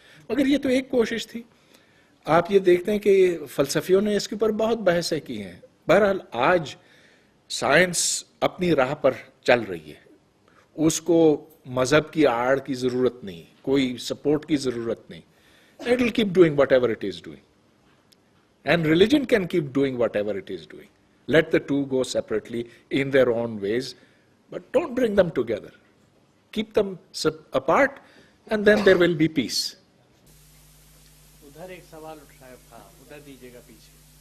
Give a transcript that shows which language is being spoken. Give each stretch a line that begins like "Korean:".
Urdu: مگر یہ تو ایک کوشش تھی. آپ یہ دیکھتے ہیں کہ فلسفیوں نے اس کے اوپر بہت بحثیں کی ہیں. بہرحال آج سائنس اپنی راہ پر چل رہی ہے، اس کو مذہب کی آڑ کی ضرورت نہیں، کوئی سپورٹ کی ضرورت نہیں.
English: It will keep doing whatever it is doing. And religion can keep doing whatever it is doing. Let the two go separately in their own ways, but don't bring them together. Keep them apart and then there will be peace.
Urdu: ادھر ایک سوال اٹھایا تھا، ادھر دیجیے گا پیچھے.